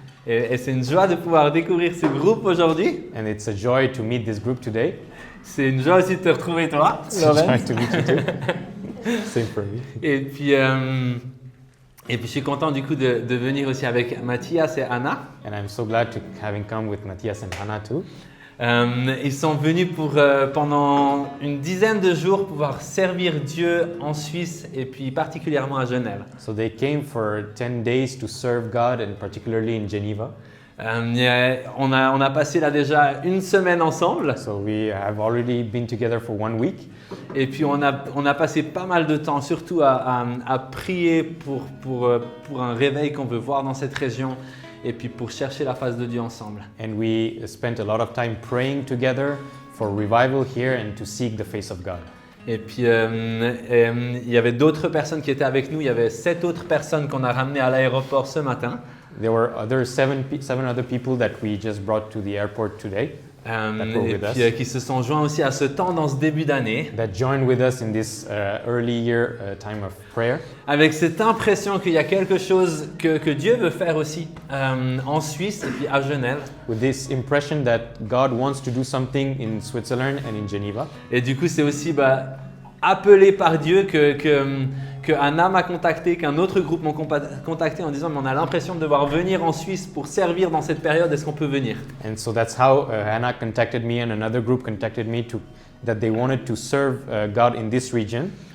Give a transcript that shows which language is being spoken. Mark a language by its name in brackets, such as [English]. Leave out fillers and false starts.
[French] Et c'est une joie de pouvoir découvrir ce groupe aujourd'hui. [English] And it's a joy to meet this group today. [French] C'est une joie aussi de te retrouver, toi, [English] It's a joy to meet you too. Same for me. [French] Et puis je suis content du coup de venir aussi avec Mathias et Anna. [English] And I'm so glad to having come with Matthias and Hannah too. [French] Ils sont venus pour pendant une dizaine de jours pouvoir servir Dieu en Suisse et puis particulièrement à Genève. [English] So they came for 10 days to serve God, and particularly in Geneva. [French] On a passé là déjà une semaine ensemble. [English] So we have already been together for 1 week. [French] Et puis on a passé pas mal de temps surtout à prier pour un réveil qu'on veut voir dans cette région et puis pour chercher la face de Dieu ensemble. [English] And we spent a lot of time praying together for revival here and to seek the face of God. [French] Et puis il y avait d'autres personnes qui étaient avec nous. Il y avait 7 autres personnes qu'on a ramenées à l'aéroport ce matin. [English] There were seven other people that we just brought to the airport today. [French] Et puis qui se sont joints aussi à ce temps dans ce début d'année. [English] That joined with us in this early year time of prayer. [French] Avec cette impression qu'il y a quelque chose que Dieu veut faire aussi en Suisse et puis à Genève. [English] With this impression that God wants to do something in Switzerland and in Geneva. [French] Et du coup, c'est aussi appelé par Dieu que Anna m'a contacté, qu'un autre groupe m'a contacté en disant mais on a l'impression de devoir venir en Suisse pour servir dans cette période, est-ce qu'on peut venir? [English] And so that's how Hannah contacted me and another group contacted me that they wanted to serve God in this region.